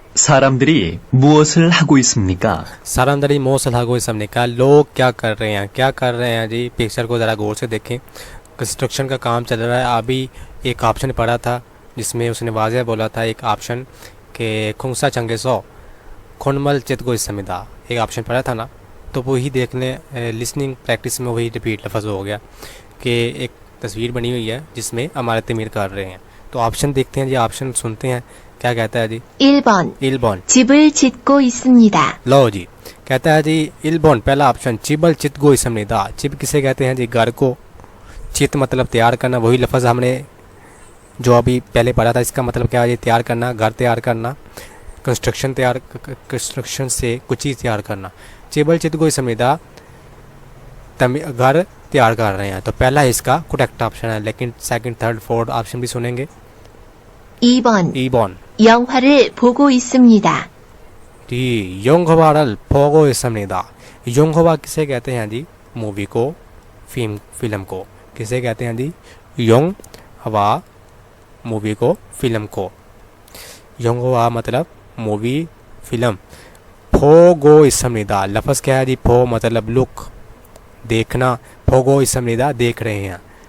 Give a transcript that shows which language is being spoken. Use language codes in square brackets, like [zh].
[ko] 사람들이 무엇을 하고 있습니까? सारामदरी मोसल हागो समनिका, [hi] लोग क्या कर रहे हैं जी। पिक्चर को ज़रा गौर से देखें। कंस्ट्रक्शन का काम चल रहा है। अभी एक ऑप्शन पढ़ा था जिसमें उसने वाज़ह बोला था, एक ऑप्शन के खुंसा चंगे सो खुनमल चित को समिदा, एक ऑप्शन पढ़ा था ना। तो वही देख लें, लिसनिंग प्रैक्टिस में वही रिपीट लफ्ज़ हो गया कि एक तस्वीर बनी हुई है जिसमें हमारे तमीर कर रहे हैं। तो ऑप्शन देखते हैं जी, ऑप्शन सुनते हैं क्या कहता है जी। [ko] 1번 집을 짓고 있습니다. [hi] लो जी, कहता है जी 1번 पहला ऑप्शन, [ko] चिबल चित गो इसमनिदा। [hi] चिब किसे कहते हैं जी, घर को, चित मतलब तैयार करना। वही लफ्ज़ हमने जो अभी पहले पढ़ा था, इसका मतलब क्या है जी, तैयार करना, घर तैयार करना, कंस्ट्रक्शन से कुछ चीज़ तैयार करना। [ko] चिबल चित गो इसमनिदा, [hi] घर तैयार कर रहे हैं। तो पहला इसका करेक्ट ऑप्शन है, लेकिन सेकंड थर्ड फोर्थ ऑप्शन भी सुनेंगे। [ko] 2번 영화를 보고 있습니다. [hi] जी [ko] योंगवारल फोगो इसमनिदा। [hi] योंगवा किसे कहते हैं जी, मूवी को, फिल्म को किसे कहते हैं जी, योंग हवा मूवी को, फिल्म को। योंगवा मतलब मूवी, फिल्म। [ko] फोगो इसमनिदा [hi] लफ्ज़ क्या है जी, फो मतलब लुक, देखना, फोगो इसमनिदा देख रहे हैं।